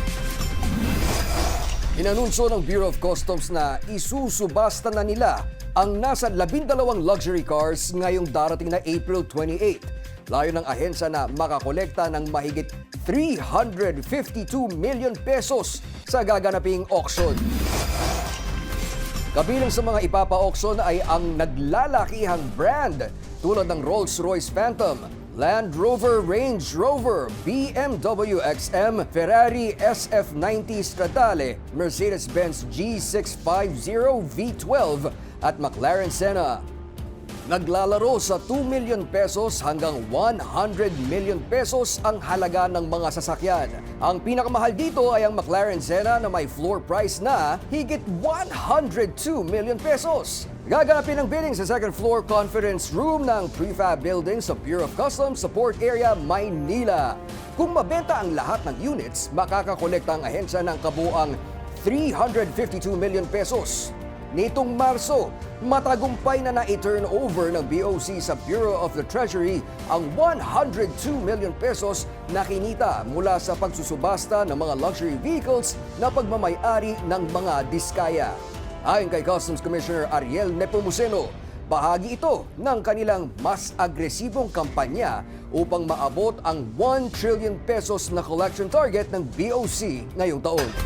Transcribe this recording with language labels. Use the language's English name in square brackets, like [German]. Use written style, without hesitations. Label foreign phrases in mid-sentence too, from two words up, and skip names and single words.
[Filipino] Inanunsyo ng Bureau of Customs na isusubasta na nila ang nasa 12 [English] luxury cars [Filipino] ngayong darating na April 28. Layo ng ahensya na makakolekta ng mahigit 352 [English] million pesos [Filipino] sa gaganaping auction. Kabilang sa mga ipapa-auction ay ang naglalakihang brand tulad ng Rolls-Royce Phantom, Land Rover Range Rover, BMW XM, Ferrari SF90 Stradale, Mercedes-Benz G650 V12 at McLaren Senna. Naglalaro sa 2 [English] million pesos [Filipino] hanggang 100 [English] million pesos [Filipino] ang halaga ng mga sasakyan. Ang pinakamahal dito ay ang McLaren Senna na may [English] floor price [Filipino] na higit 102 [English] million pesos. [Filipino] Gaganapin ang bidding sa [English] second floor conference room [Filipino] ng [English] prefab building [Filipino] sa Bureau of Customs sa Port Area, Maynila. Kung mabenta ang lahat ng units, makakakolekta ang ahensya ng kabuang 352 [English] million pesos. [Filipino] Nitong Marso, matagumpay na na- [English] turn over [Filipino] ng BOC sa Bureau of the Treasury ang 102 [English] million pesos [Filipino] na kinita mula sa pagsusubasta ng mga [English] luxury vehicles [Filipino] na pagmamay-ari ng mga diskaya. Ayon kay Customs Commissioner Ariel Nepomuceno, bahagi ito ng kanilang mas agresibong kampanya upang maabot ang 1 [English] trillion pesos [Filipino] na [English] collection target [Filipino] ng BOC ngayong taon.